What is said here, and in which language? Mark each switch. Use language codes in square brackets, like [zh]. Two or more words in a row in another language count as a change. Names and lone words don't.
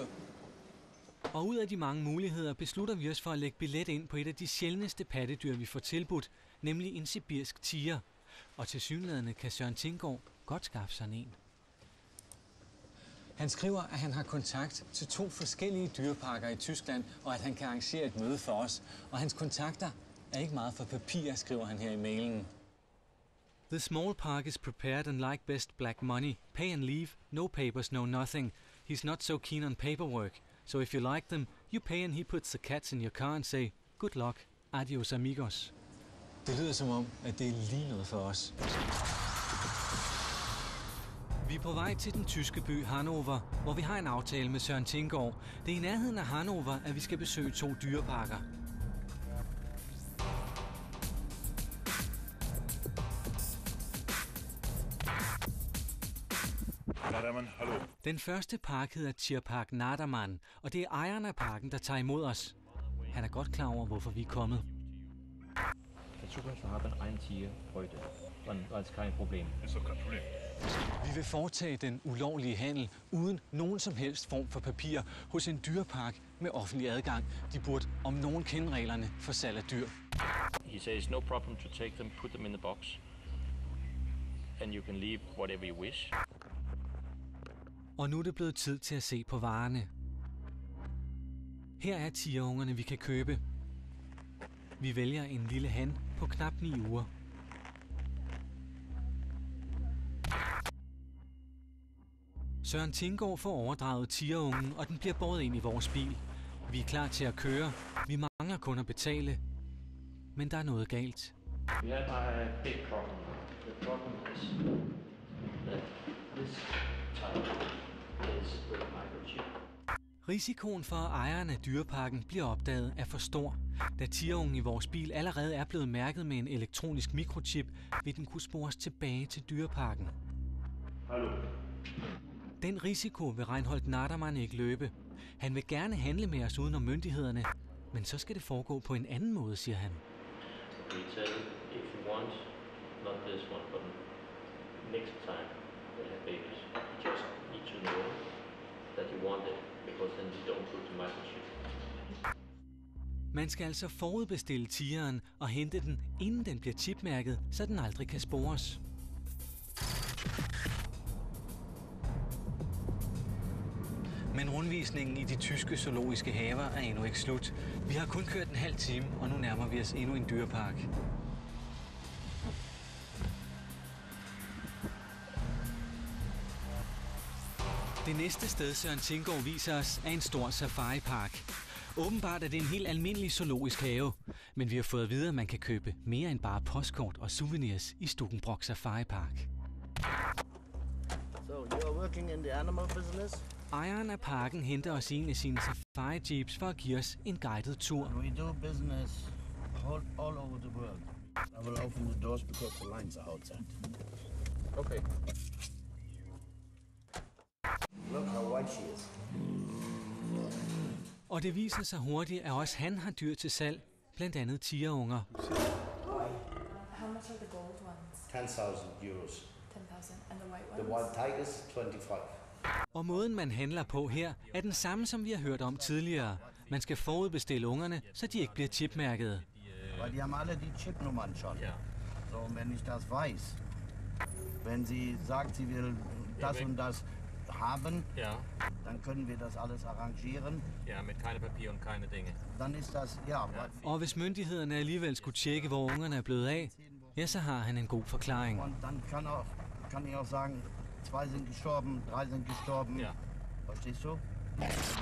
[da] Og ud af de mange muligheder beslutter vi os for at lægge billet ind på et af de sjældneste pattedyr, vi får tilbudt, nemlig en sibirsk tiger. Og tilsyneladende kan Søren Tinggaard godt skaffe sig en. Han skriver, at han har kontakt til 2 forskellige dyreparker i Tyskland, og at han kan arrangere et møde for os. Og hans kontakter er ikke meget for papir, skriver han her i mailen. [en] The small park is prepared and like best black money. Pay and leave, no papers, no nothing. He's not so keen on paperwork. So if you like them, you pay and he puts the cats in your car and say, good luck, [es] adios amigos. [da] Det lyder som om, at det er lige noget for os. Vi er på vej til den tyske by Hannover, hvor vi har en aftale med Søren Tinggaard. Det er i nærheden af Hannover, at vi skal besøge 2 dyreparker. [de] Nadermann, hallo. [da] Den første park hedder Tierpark Nadermann, og det er ejeren af parken, der tager imod os. Han er godt klar over, hvorfor vi er kommet. [de] In Zukunft haben ein Tier heute. Das ist kein Problem. Ist doch kein Problem. [da] Vi vil foretage den ulovlige handel uden nogen som helst form for papir hos en dyrepark med offentlig adgang. De burde om nogen kende reglerne for salg af dyr. [en] He says no problem to take them, put them in the box, and you can leave whatever you wish. [da] Og nu er det blevet tid til at se på varerne. Her er tigerungerne, vi kan købe. Vi vælger en lille han på knap 9 uger. Søren Tinggaard får overdraget tigerungen, og den bliver båret ind i vores bil. Vi er klar til at køre. Vi mangler kun at betale. Men der er noget galt. [en] We have a big problem. The problem is that this type is with a microchip. [da] Risikoen for, at ejeren af dyreparken bliver opdaget, er for stor. Da tigerungen i vores bil allerede er blevet mærket med en elektronisk mikrochip, vil den kunne spores tilbage til dyreparken. [de] Hallo. [da] Den risiko vil Reinhold Nadermann ikke løbe. Han vil gerne handle med os uden om myndighederne, men så skal det foregå på en anden måde, siger han. [en] We tell if you want, not this one, but next time they have babies, you just need to know that you want it, because then you don't put the microchip. [da] Man skal altså forudbestille tigeren og hente den, inden den bliver chipmærket, så den aldrig kan spores. Men rundvisningen i de tyske zoologiske haver er endnu ikke slut. Vi har kun kørt en halv time, og nu nærmer vi os endnu en dyrepark. Det næste sted, Søren Tinggaard viser os, er en stor safaripark. Åbenbart er det en helt almindelig zoologisk have, men vi har fået at vide, at man kan købe mere end bare postkort og souvenirs i Stukenbrock Safari Park. [en] So you are working in the animal business? [da] Ejeren af parken henter os i en af sine safari-jeeps for at give os en guided tur. [en] We do business all over the world. I will open the doors because the lines are outside. Okay. Look how white she is. [da] Og det viser sig hurtigt, at også han har dyr til salg, blandt andet tigerunger. [en] How much are the gold ones? 10,000 euros. 10,000. And the white ones? The white tigers, 25. [da] Og måden man handler på her, er den samme, som vi har hørt om tidligere. Man skal forudbestille ungerne, så de ikke bliver chipmærket. [de] Weil die haben alle die Chipnummern schon. Ja. So, und wenn ich das weiß, wenn sie sagt, sie will das und das haben, Ja. dann können wir das alles arrangieren. Ja, mit keine Papier und keine Dinge. Dann ist das, ja. [da] Og hvis myndighederne alligevel skulle tjekke, hvor ungerne er blevet af, ja, så har han en god forklaring. [de] Und dann kann ich auch sagen, 2 sind gestorben, 3 sind gestorben. Ja. Verstehst du?